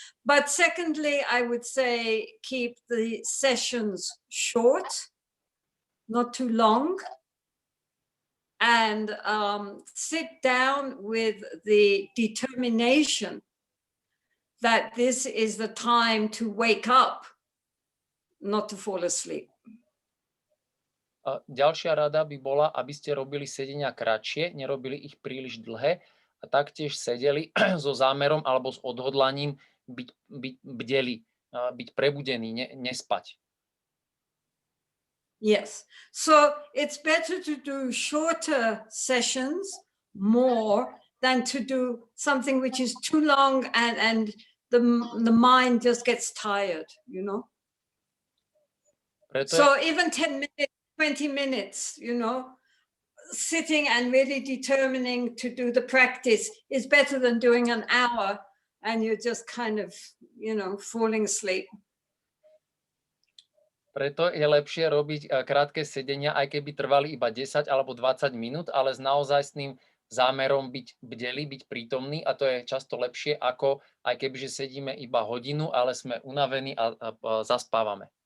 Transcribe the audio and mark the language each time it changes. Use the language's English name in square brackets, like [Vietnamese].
[English] But secondly, I would say keep the sessions short, not too long, and sit down with the determination that this is the time to wake up, not to fall asleep. [Slovak] Ďalšia rada by bola, aby ste robili sedenia kratšie, nerobili ich príliš dlhé a taktiež sedeli so zámerom alebo s odhodlaním byť bdeli, byť prebudení, nespať. [English] Yes, so it's better to do shorter sessions more than to do something which is too long and the mind just gets tired, you know. So even 10 minutes, 20 minutes, you know, sitting and really determining to do the practice is better than doing an hour and you're just kind of, you know, falling asleep. [Slovak] Preto je lepšie robiť krátke sedenia, aj keby trvali iba 10 alebo 20 minút, ale s naozajstným zámerom byť bdelí, byť prítomný, a to je často lepšie, ako aj kebyže sedíme iba hodinu, ale sme unavení a zaspávame.